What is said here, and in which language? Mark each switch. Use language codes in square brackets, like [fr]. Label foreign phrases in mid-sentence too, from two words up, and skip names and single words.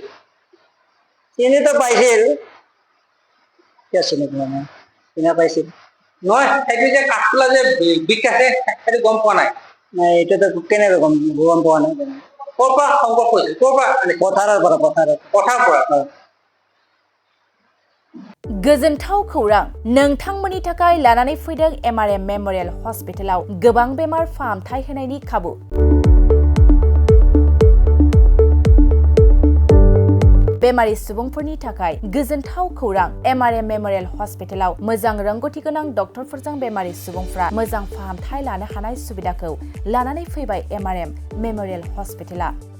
[as] চিনিতো পাইছিল, কিয় চিনি পোৱা নাই, চিনি পাইছিল। নহয়, সেইটো যে কাঠফুলা যে বিষ আছে সেইটো গম পোৱা নাই? এইটোতো কেনেকৈ গম পোৱা নাই। ক'ৰ পৰা সংগ্ৰহ কৰিছিল? ক'ৰ পৰা আনিছিল? পথাৰৰ পৰা। [brx] गोजोनथाव खौरां, नोंथांमोननि थाखाय लानानै फैदों MRM मेमोरियल हस्पिटालाव गोबां बेमार फाहामथाय होनायनि खाबु। बेमारि सुबुंफोरनि थाखाय गोजोनथाव खौरां, MRM मेमोरियल हस्पिटालाव मोजां रोंगौथि गोनां डक्टरफोरजों बेमारि सुबुंफ्रा मोजां फाहामथाय लानो हानाय सुबिदाखौ लानानै फैबाय MRM मेमोरियल हस्पिटाला।